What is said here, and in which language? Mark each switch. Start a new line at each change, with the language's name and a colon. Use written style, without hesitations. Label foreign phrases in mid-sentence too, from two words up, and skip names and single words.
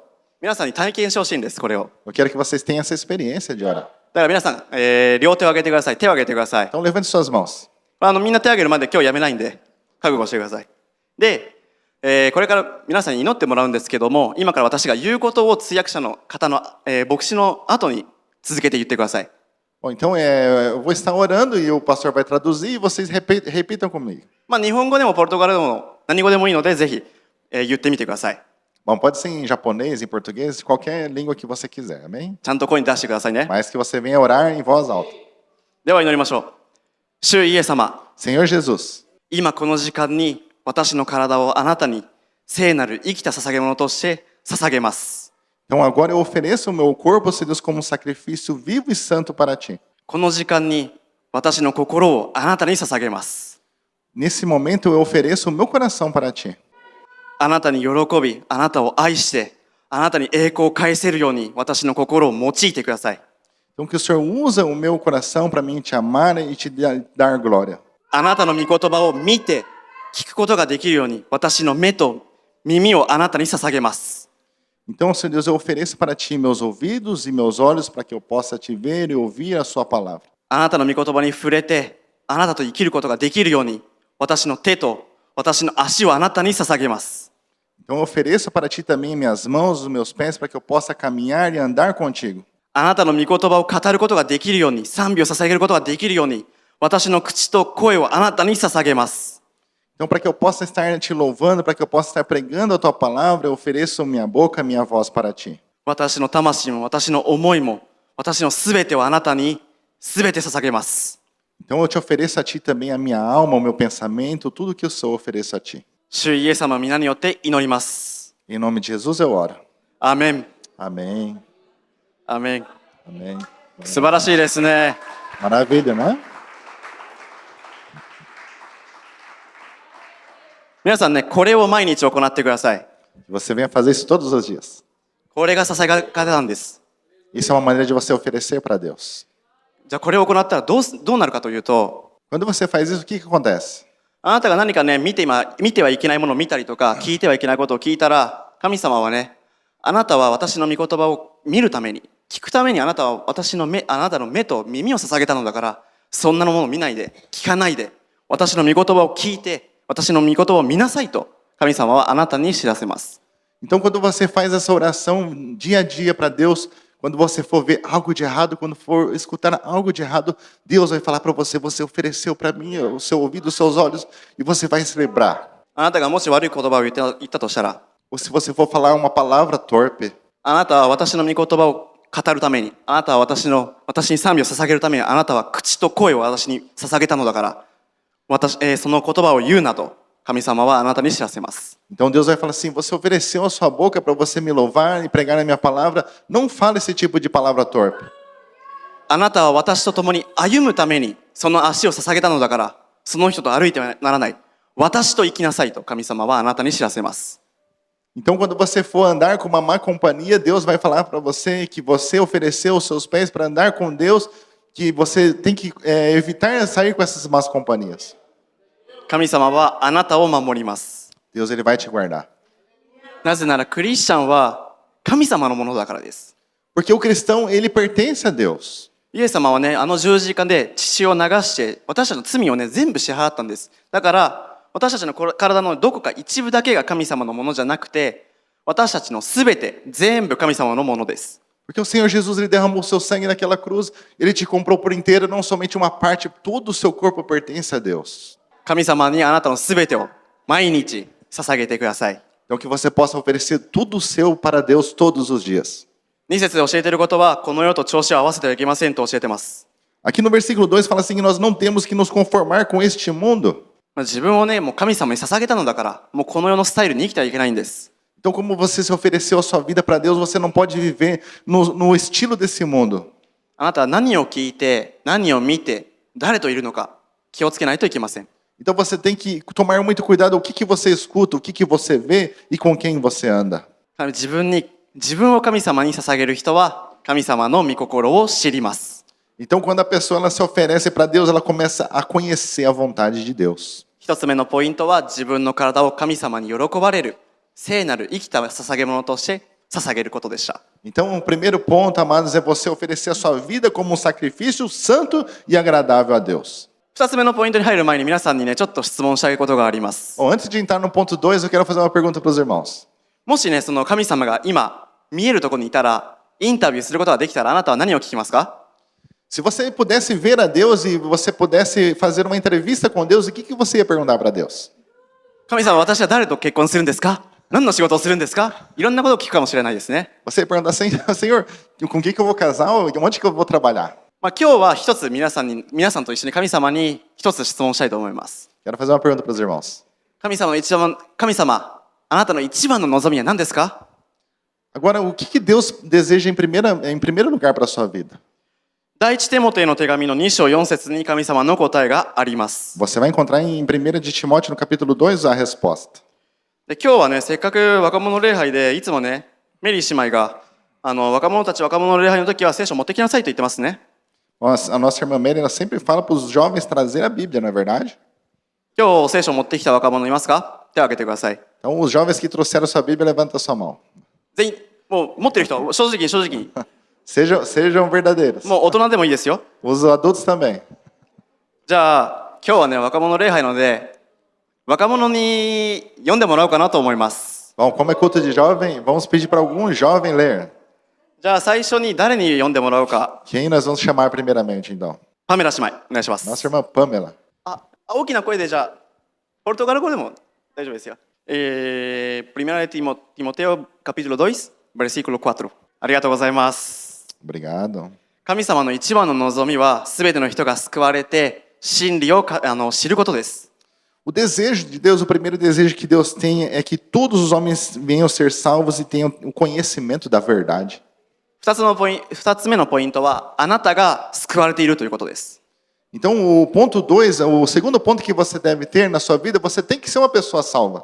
Japanese: 皆さんに体験してほしいんです、これを。
Portuguese: Eu quero que vocês tenham essa experiência de orar.
Japanese: だから皆さん、両手を挙げてください。手を挙げてください。
Portuguese: Então levante suas mãos.
Japanese: みんな手を挙げるまで今日やめないんで覚悟してください。で、これから皆さんに祈ってもらうんですけども、今から私が言うことを通訳者の方の、牧師の後に続けて言ってください。
Portuguese: Bom, então eu vou estar orando e o pastor vai traduzir e vocês repitam comigo.
Japanese: 日本語でもポルトガルでも何語でもいいのでぜひ、言ってみてください。
Portuguese: Bom, pode ser em japonês, em português, qualquer língua que você quiser, amém?
Japanese: ちゃんと声に出してくださいね。
Portuguese: Mas que você venha orar em voz alta.
Japanese: では祈りましょう。主イエス様、
Portuguese: Senhor Jesus,
Japanese: 今この時間に私の体をあなたに聖なる生きた捧げ物として捧げます。
Portuguese: então agora eu ofereço o meu corpo, Senhor Deus, como um sacrifício vivo e santo para Ti.
Japanese: この時間に私の心をあなたに捧げます。
Portuguese: Nesse momento eu ofereço o meu coração para Ti.
Japanese: あなたに喜び、あなたを愛して、あなたに栄光を返せるように私の心を用いてください。
Portuguese: Então que o Senhor usa o meu coração para mim te amar e te dar glória.
Japanese: あなたの御言葉を見て、聞くことができるように私の目と耳をあなたに捧げます。
Portuguese: Então, Senhor Deus, eu ofereço para Ti meus ouvidos e meus olhos para que eu possa Te ver e ouvir a Sua palavra.
Japanese: あなたの御言葉に触れて、あなたと生きることができるように私の手と私の足をあなたに捧げます。
Portuguese: Então eu ofereço para Ti também minhas mãos, os meus pés, para que eu possa caminhar e andar contigo.
Japanese: あなたの御言葉を語ることができるように、賛美を捧げることができるように、私の口と声をあなたに捧げます。
Portuguese: Então, para que eu possa estar Te louvando, para que eu possa estar pregando a Tua palavra, eu ofereço minha boca, minha voz para Ti.
Japanese: 私の魂も私の思いも私のすべてをあなたにすべて捧げます。
Portuguese: Então eu Te ofereço a Ti também a minha alma, o meu pensamento, tudo que eu sou eu ofereço a Ti.
Japanese: 主イエス様の皆によって祈ります。
Portuguese: Em nome de Jesus eu oro.
Japanese: アーメン。
Portuguese: Amém.
Japanese: アーメン。
Portuguese: Amém.
Japanese: 素晴らしいですね。
Portuguese: Maravilha, né?
Japanese: 皆さんね、これを毎日行ってください。
Portuguese: Você venha fazer isso todos os dias.
Japanese: これが捧げ方なんです。
Portuguese: Isso é uma maneira de você oferecer para Deus.
Japanese: じゃあこれを行ったらどうなるかというと、
Portuguese: Quando você faz isso, o que acontece?
Japanese: あなたが何かね見てはいけないものを見たりとか聞いてはいけないことを聞いたら、神様はね、あなたは私の御言葉を見るために、聞くためにあなたはあなたの目と耳を捧げたのだから、そんなものを見ないで聞かないで私の御言葉を聞いて私の御言葉を見なさいと神様はあなたに知らせます。
Portuguese: Então, quando você faz essa oração dia a dia para Deus, quando você for ver algo de errado, quando for escutar algo de errado, Deus vai falar para você, você ofereceu para mim o seu ouvido, os seus olhos, e você vai se lembrar.
Japanese: あなたがもし悪い言葉を言ったとしたら、
Portuguese: Ou se você for falar uma palavra torpe,
Japanese: あなたは私の御言葉を語るために、あなたは私に賛美を捧げるために、あなたは口と声を私に捧げたのだから、その言葉を言うなと神様はあなたに知らせます。
Portuguese: Então Deus vai falar assim: você ofereceu a sua boca para você me louvar e pregar a minha palavra, não fale esse tipo de palavra torpe.
Japanese: あなたは私と共に歩むためにその足を捧げたのだから、その人と歩いてはならない。私と生きなさいと神様はあなたに知らせます。
Portuguese: Então, quando você for andar com uma má companhia, Deus vai falar para você que você ofereceu os seus pés para andar com Deus, que você tem que evitar sair com essas más companhias.
Japanese: 神様はあなたを守ります。
Portuguese: Deus ele vai te guardar.
Japanese: なぜならクリスチャンは神様のものだからです。
Portuguese: Porque o cristão, ele pertence a Deus.
Japanese: イエス様はね、あの十字架で血を流して私たちの罪をね全部支払ったんです。だから私たちの体のどこか一部だけが神様のものじゃなくて、私たちのすべて全部神様のものです。
Portuguese: Porque o Senhor Jesus ele derramou o seu sangue naquela cruz, ele te comprou por inteiro, não somente uma parte, todo o seu corpo pertence a Deus.
Japanese: 神様にあなたのすべてを毎日捧げてください。
Portuguese: Então que você possa oferecer tudo o seu para Deus todos os dias.
Japanese: 2 節で教えていることは、この世と調子を合わせてはいけませんと教えています。
Portuguese: Aqui no versículo 2 fala assim que nós não temos que nos conformar com este mundo.
Japanese: 自分をね、もう神様に捧げたのだから、もうこの世のスタイルに生きてはいけないんです。
Portuguese: Então, como você se ofereceu a sua vida para Deus, você não pode viver no estilo desse mundo.
Japanese: あなたは何を聞いて、何を見て、誰といるのか気をつけないといけません。
Portuguese: Então, você tem que tomar muito cuidado o que você escuta, o que você vê e com quem você anda.
Japanese: 自分を神様に捧げる人は、神様の御心を知ります。
Portuguese: Então, quando a pessoa ela se oferece para Deus, ela começa a conhecer a vontade de Deus.
Japanese: 一つ目のポイントは、自分の体を神様に喜ばれる聖なる生きた捧げ物として捧げることでした。
Portuguese: Então, o primeiro ponto, amados, é você oferecer a sua vida como um sacrifício santo e agradável a Deus.
Japanese: 二つ目のポイントに入る前に皆さんにね、ちょっと質問したいことがあります。
Portuguese: Bom, antes de entrar no ponto 2, eu quero fazer uma pergunta para os irmãos.
Japanese: もしね、その神様が今見えるところにいたら、インタビューすることができたら、あなたは何を聞きますか？
Portuguese: Se você pudesse ver a Deus e você pudesse fazer uma entrevista com Deus, o que você ia perguntar para Deus?
Japanese: 神様、私は誰と結婚するんですか？何の仕事をするんですか？いろんなことを聞くかもしれないですね。
Portuguese: Você ia perguntar assim: Senhor, com quem que eu vou casar? Onde que eu vou trabalhar?
Japanese: 今日は一つ皆さんと一緒に神様に一つ質問したいと思います。
Portuguese: Quero fazer uma pergunta para os irmãos.
Japanese: 神様、あなたの一番の望みは何ですか？
Portuguese: Agora, o que Deus deseja em primeiro lugar para a sua vida?
Japanese: 第一テモテの手紙の2章4節に神様の答えがあります。
Portuguese: Você vai encontrar em 1 de Timóteo, no capítulo 2, a resposta.
Japanese: で今日はね、せっかく若者礼拝でいつもね、メリー姉妹が若者の礼拝の時は聖書を持ってきなさいと言ってますね。
Portuguese: A nossa irmã Mary, ela sempre fala para os jovens trazer a Bíblia, não é verdade?
Japanese: 今日聖書を持ってきた若者いますか？手を挙げてください。
Portuguese: Então, os jovens que trouxeram sua Bíblia, levanta a sua mão.
Japanese: 全員、もう持ってる人、正直に。
Portuguese: Sejam verdadeiros.
Japanese: もう大人でもいいですよ。
Portuguese: Os adultos também.
Japanese: じゃあ、今日はね、若者礼拝なので、若者に読んでもらおうかなと思います。
Portuguese: Bom, como é culto de jovem, vamos pedir para algum jovem ler.
Japanese: じゃあ、最初に誰に読んでもらおうか。
Portuguese: Quem nós vamos chamar primeiramente, então?
Japanese: パメラ姉妹、お願いします。
Portuguese: Nossa irmã Pamela.
Japanese: 大きな声でじゃあ、ポルトガル語でも大丈夫ですよ。
Spanish: Primera de Timoteo, capítulo 2, versículo 4。
Japanese: ありがとうございます。
Portuguese: Obrigado.
Japanese: 神様の一番の望みは、すべての人が救われて、真理を知ることです。
Portuguese: O desejo de Deus, o primeiro desejo que Deus tem é que todos os homens venham ser salvos e tenham o conhecimento da verdade.
Japanese: 二つ目のポイントは、あなたが救われているということです。
Portuguese: Então, o ponto 2, o segundo ponto que você deve ter na sua vida, você tem que ser uma pessoa salva.